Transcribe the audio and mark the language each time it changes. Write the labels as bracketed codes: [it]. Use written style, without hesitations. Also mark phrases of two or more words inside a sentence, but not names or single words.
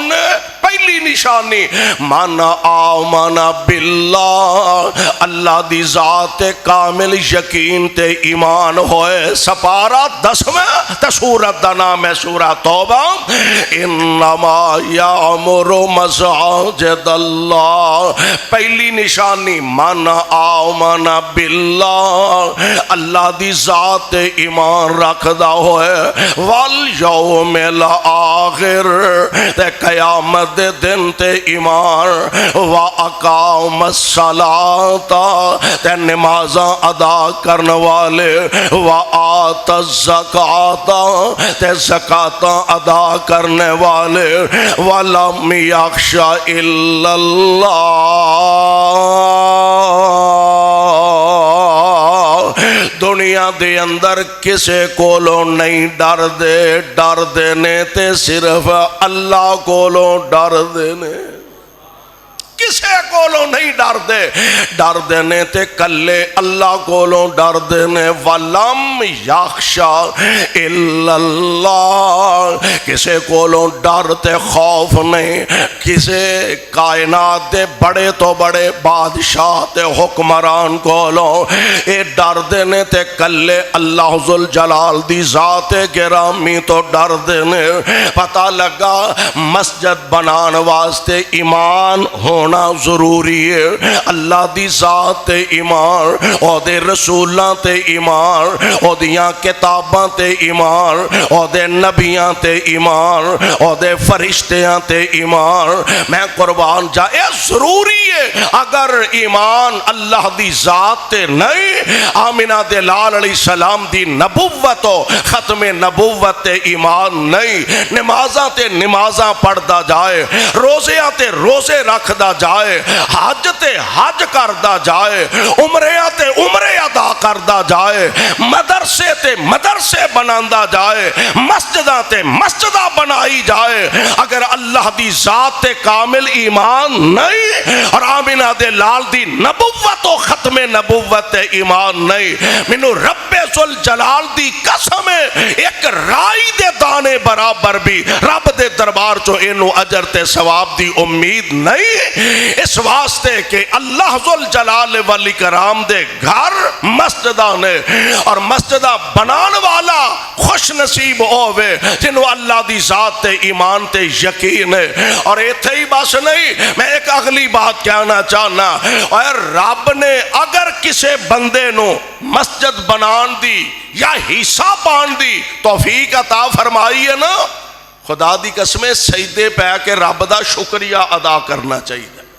[pa] پہلی نشانی [ar] من آمن باللہ، [pa] اللہ دی ذات کامل یقین تے ایمان ہوئے۔ سپارہ 10ویں تے سورت دا نام ہے سورہ توبہ۔ [ar] انما یعمر مساجد اللہ، [pa] پہلی نشانی [ar] من آمن باللہ، اللہ [pa] دی ذات ایمان رکھدا ہوئے، [ar] والیوم الآخر [pa] تے قیامت دے دن تے ایمان، [ar] وَأَقَامَ الصَّلَاةَ [pa] تے نمازاں ادا کرنے والے، [ar] وَآتَ الزَّکَاةَ [pa] تے زکاتاں ادا کرنے والے، [ar] وَلَمْ یَخْشَ إِلَّا اللَّهَ۔ [pa] دنیا دے اندر کسے کولوں نہیں ڈر دے، ڈر دینے تے صرف اللہ کولوں ڈر دینے، کسے کولوں نہیں ڈر دے، ڈر دینے تے کلے اللہ کولوں ڈر دینے۔ [ar] وَلَمْ یَخْشَ إِلَّا اللَّهَ، [pa] کسے کولوں ڈر تے خوف نہیں، کسے کائنات دے بڑے تو بڑے بادشاہ تے حکمران کولوں اے ڈر دینے تے کلے اللہ ذوالجلال دی ذات گرامی تو ڈر دینے۔ پتہ لگا مسجد بنان واسطے ایمان ہونا ضروری ہے، اللہ دی ذات تے ایمان، او دے رسولاں تے ایمان، او دیاں کتاباں تے ایمان، او دے نبیاں تے ایمان، او دے فرشتیاں تے ایمان۔ میں قربان جا، اے ضروری ہے اگر ایمان اللہ دی ذات تے نہیں، آمنہ دے لال [ar] علیہ السلام [pa] دی نبوت و ختم نبوت تے ایمان نہیں، نمازاں تے نمازاں پڑھدا جائے، روزیاں تے روزے رکھدا جائے، حج تے حج کردا جائے، عمریاں تے عمرے ادا کردا جائے، مدرسے تے مدرسے بناندا جائے، مسجداں تے مسجداں بنائی جائے، اگر اللہ دی ذات تے کامل ایمان نہیں اور آمنہ دے لال دی نبوت و ختم نبوت تے ایمان نہیں، منو رب ذوالجلال دی قسم ایک رائی دے دانے برابر بھی رب دے دربار چو اینو اجر تے ثواب دی امید نہیں۔ اس واسطے کہ اللہ ذوالجلال والاکرام دے گھر مسجدہ نے، اور مسجدہ بنان والا خوش نصیب ہوئے جنہوں اللہ دی ذات تے ایمان تے یقین ہے۔ اور ایتھے ہی بس نہیں، میں ایک اگلی بات کہنا چاہنا، اور رب نے اگر کسے بندے نو مسجد بنان دی یا حصہ پان دی توفیق عطا فرمائی ہے نا، خدا دی قسمیں سجدے پہ کے رب دا شکریہ ادا کرنا چاہیے۔